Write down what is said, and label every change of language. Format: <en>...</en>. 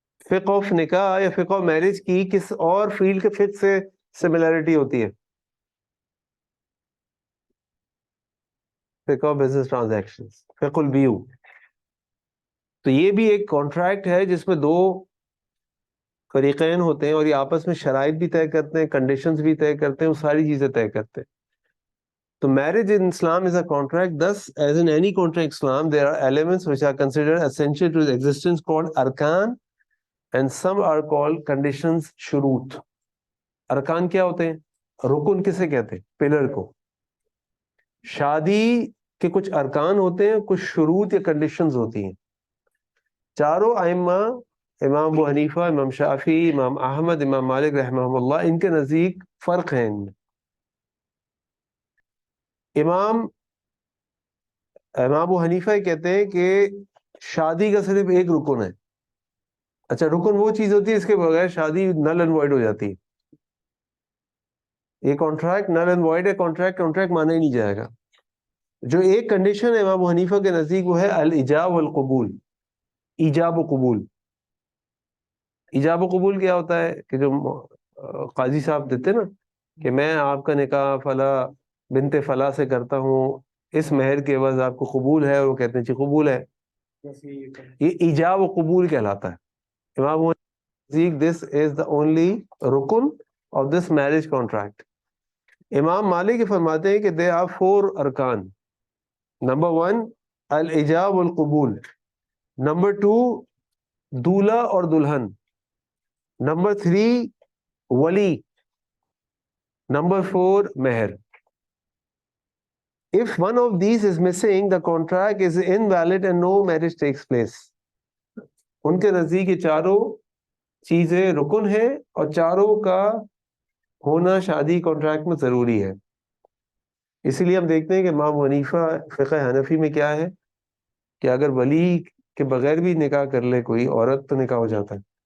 <ur>فقہ آف نکاح یا فقہ آف میرج کی کس اور فیلڈ کے فقہ سے سملیرٹی ہوتی ہے؟ فقہ آف بزنس ٹرانزیکشن، فقہ البیع. تو یہ بھی ایک کانٹریکٹ ہے جس میں دو فریقین ہوتے ہیں اور یہ آپس میں شرائط بھی طے کرتے ہیں، کنڈیشنز بھی طے کرتے ہیں، وہ ساری چیزیں طے کرتے ہیں.</ur> <en>تو marriage in Islam is a contract. Thus, as in any contract in Islam, there are elements which are considered essential to its existence called arkan, and some are called conditions, shurut.</en> <ur>ارکان کیا ہوتے ہیں؟ رکن کسے کہتے ہیں؟ Pillar کو. شادی کے کچھ ارکان ہوتے ہیں، کچھ شروط یا کنڈیشنز ہوتی ہیں. چاروں ائمہ، امام ابو حنیفہ، امام شافعی، امام احمد، امام مالک رحمہ اللہ، ان کے نزدیک فرق ہے ان میں. امام ابو حنیفہ کہتے ہیں کہ شادی کا صرف ایک رکن ہے. اچھا رکن وہ چیز ہوتی ہے اس کے بغیر شادی نل اینڈ وائڈ ہو جاتی ہے. یہ کانٹریکٹ نل اینڈ وائڈ ہے، کانٹریکٹ مانا ہی نہیں جائے گا. جو ایک کنڈیشن ہے امام ابو حنیفہ کے نزدیک وہ ہے الایجاب والقبول. ایجاب و قبول. ایجاب و قبول کیا ہوتا ہے کہ جو قاضی صاحب دیتے نا کہ میں آپ کا نکاح فلاں بنت فلاں سے کرتا ہوں، اس مہر کے عوض آپ کو قبول ہے، اور وہ کہتے ہیں جی قبول ہے. یہ ایجاب و قبول کہلاتا ہے.</ur> <en>امام نزدیک this is the only رکن آف دس میرج کانٹریکٹ.</en> <ur>امام مالک فرماتے ہیں کہ دے آر 4 ارکان. نمبر 1 الایجاب والقبول. نمبر 2 دولہا اور دلہن. نمبر 3 ولی. نمبر 4 مہر.</ur> <en>If one of these is missing, the contract is invalid and no marriage takes place.</en> <ur>ان کے نزدیک یہ چاروں چیزیں رکن ہیں اور چاروں کا ہونا شادی کانٹریکٹ میں ضروری ہے. اسی لیے ہم دیکھتے ہیں کہ امام حنیفہ فقہ حنفی میں کیا ہے کہ اگر ولی کے بغیر بھی نکاح کر لے کوئی عورت تو نکاح ہو جاتا ہے.</ur>